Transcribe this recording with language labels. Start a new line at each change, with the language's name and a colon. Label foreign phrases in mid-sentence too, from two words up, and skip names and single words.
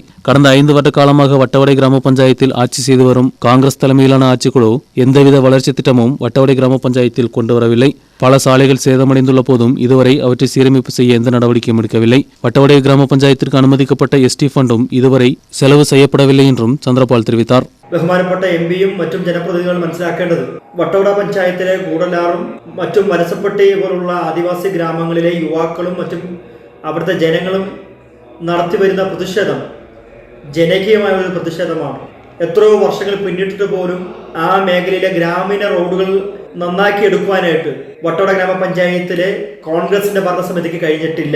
Tamil: கடந்த 5 வருட காலமாக வட்டவடை கிராம பஞ்சாயத்தில் ஆட்சி செய்து வரும் காங்கிரஸ் தலைமையிலான ஆட்சிக்குழு எந்தவித வளர்ச்சி திட்டமும் வட்டவடை கிராம பஞ்சாயத்தில் கொண்டு வரவில்லை. பல சாலைகள் சேதமடைந்துள்ள போதும் இதுவரை அவற்றை சீரமைப்பு செய்ய எந்த நடவடிக்கையும் எடுக்கவில்லை. வட்டவடை கிராம பஞ்சாயத்திற்கு அனுமதிக்கப்பட்ட எஸ்டி ஃபண்டும் இதுவரை செலவு செய்யப்படவில்லை என்றும் சந்திரபால் தெரிவித்தார்.
Malayalam: ബഹുമാനപ്പെട്ട എംപിയും മറ്റും ജനപ്രതിനിധികളും മനസ്സിലാക്കേണ്ടത് വട്ടവട പഞ്ചായത്തിലെ കൂടലാറും മറ്റും വലസപ്പെട്ടി പോലുള്ള ആദിവാസി ഗ്രാമങ്ങളിലെ യുവാക്കളും മറ്റും അവിടുത്തെ ജനങ്ങളും നടത്തിവരുന്ന പ്രതിഷേധം ജനകീയമായ ഒരു പ്രതിഷേധമാണ്. എത്രയോ വർഷങ്ങൾ പിന്നിട്ടിട്ട് പോലും ആ മേഖലയിലെ ഗ്രാമീണ റോഡുകൾ നന്നാക്കി എടുക്കുവാനായിട്ട് വട്ടവട ഗ്രാമപഞ്ചായത്തിലെ കോൺഗ്രസിന്റെ ഭരണസമിതിക്ക് കഴിഞ്ഞിട്ടില്ല.